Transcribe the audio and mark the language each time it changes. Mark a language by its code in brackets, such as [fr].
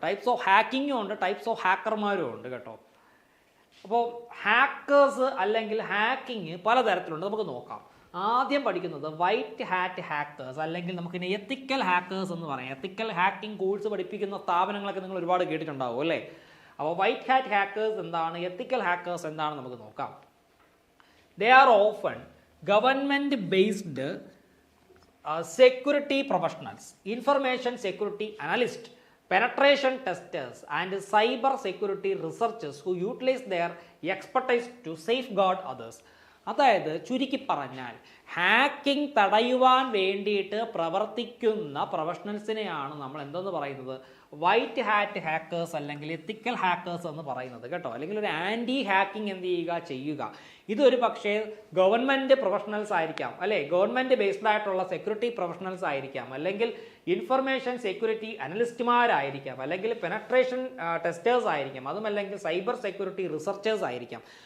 [ml] Types of ഹാക്കിങ്ങും ഉണ്ട്, types of ഹാക്കർമാരും ഉണ്ട് കേട്ടോ. അപ്പോൾ ഹാക്കേഴ്സ് അല്ലെങ്കിൽ ഹാക്കിങ് പലതരത്തിലുണ്ട്, നമുക്ക് നോക്കാം. ആദ്യം പഠിക്കുന്നത് വൈറ്റ് ഹാറ്റ് ഹാക്കേഴ്സ്, അല്ലെങ്കിൽ നമുക്കിനി എത്തിക്കൽ ഹാക്കേഴ്സ് എന്ന് പറയാം. എത്തിക്കൽ ഹാക്കിംഗ് കോഴ്സ് പഠിപ്പിക്കുന്ന സ്ഥാപനങ്ങളൊക്കെ നിങ്ങൾ ഒരുപാട് കേട്ടിട്ടുണ്ടാവും അല്ലേ? അപ്പോൾ വൈറ്റ് ഹാറ്റ് ഹാക്കേഴ്സ് എന്താണ്, എത്തിക്കൽ ഹാക്കേഴ്സ് എന്താണ് നമുക്ക് നോക്കാം. [en] They are often government-based security professionals, information security analysts, penetration testers, and cyber security researchers who utilize their expertise to safeguard others. [ml] അതായത് ചുരുക്കി പറഞ്ഞാൽ ഹാക്കിംഗ് തടയുവാൻ വേണ്ടിയിട്ട് പ്രവർത്തിക്കുന്ന പ്രൊഫഷണൽസിനെയാണ് നമ്മൾ എന്തെന്ന് പറയുന്നത്, വൈറ്റ് ഹാറ്റ് ഹാക്കേഴ്സ് അല്ലെങ്കിൽ എത്തിക്കൽ ഹാക്കേഴ്സ് എന്ന് പറയുന്നത് കേട്ടോ. അല്ലെങ്കിൽ ഒരു ആൻറ്റി ഹാക്കിംഗ് എന്ത് ചെയ്യുക. ഇതൊരു പക്ഷേ ഗവൺമെൻറ് പ്രൊഫഷണൽസ് ആയിരിക്കാം അല്ലേ, ഗവൺമെൻറ് ബേസ്ഡ് ആയിട്ടുള്ള സെക്യൂരിറ്റി പ്രൊഫഷണൽസ് ആയിരിക്കാം, അല്ലെങ്കിൽ ഇൻഫർമേഷൻ സെക്യൂരിറ്റി അനലിസ്റ്റുമാരായിരിക്കാം, അല്ലെങ്കിൽ പെനട്രേഷൻ ടെസ്റ്റേഴ്സ് ആയിരിക്കാം, അതുമല്ലെങ്കിൽ സൈബർ സെക്യൂരിറ്റി റിസർച്ചേഴ്സ് ആയിരിക്കാം.